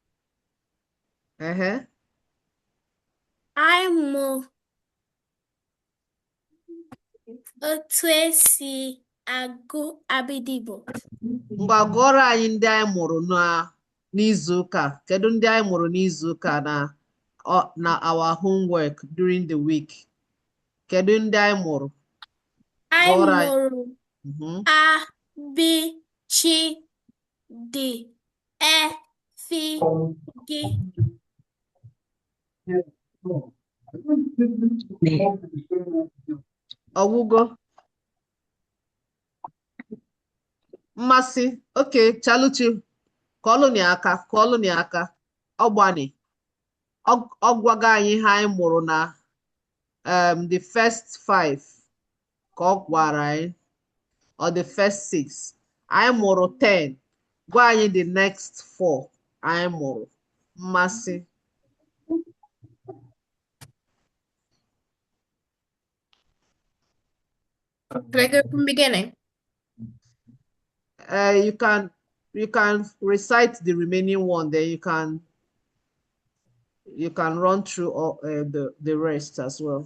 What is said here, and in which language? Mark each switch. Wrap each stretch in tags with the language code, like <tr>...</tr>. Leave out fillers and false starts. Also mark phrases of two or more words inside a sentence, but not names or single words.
<ig>Anyị mụ otu esi agụ abịdị Igbo. Ngwa gụọrọ anyị ndị anyị mụrụ n'izu ụka. Kedu ndị anyị mụrụ n'izu ụka na</ig> <en>our homework during the week?</en> <ig>Kedu ndị anyị mụrụ? Anyị Gụọrọ anyị. mụrụ A, B, C, D, E, F, G. Ọgwụgwọ. Mmasị. Okay, Chaluchi, kọọlụ aka. Ọgbani. Ọgwaga anyị ihe anyị mụrụ na</ig> <en>the first 5</en> <ig>ka ọ gwara anyị,</ig> <en>or the first 6.</en> <ig>Anyị mụrụ 10. Gwa anyị</ig> <en>the next 4</en> <ig>anyị mụrụ. Mmasị.</ig> <en>Can I go from beginning? You can recite the remaining one, then you can run through all, the rest as well.</en>